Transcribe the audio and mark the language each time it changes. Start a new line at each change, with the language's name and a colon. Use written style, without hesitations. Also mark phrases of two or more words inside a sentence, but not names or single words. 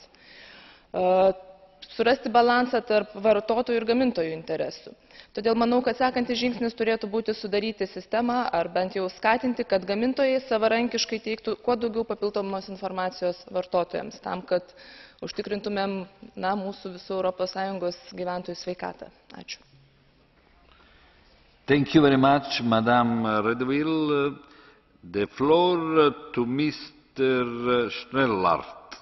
Lithuanian: Surasti balansą tarp vartotojų ir gamintojų interesų. Todėl manau, kad sekantis žingsnis turėtų būti sudaryti sistemą ar bent jau skatinti, kad gamintojai savarankiškai teiktų kuo daugiau papildomos informacijos vartotojams, tam, kad užtikrintumėm mūsų visų ES gyventojų sveikatą. Ačiū.
English: Thank you very much, Madam Redwill. The floor to Mr. Schnellhardt.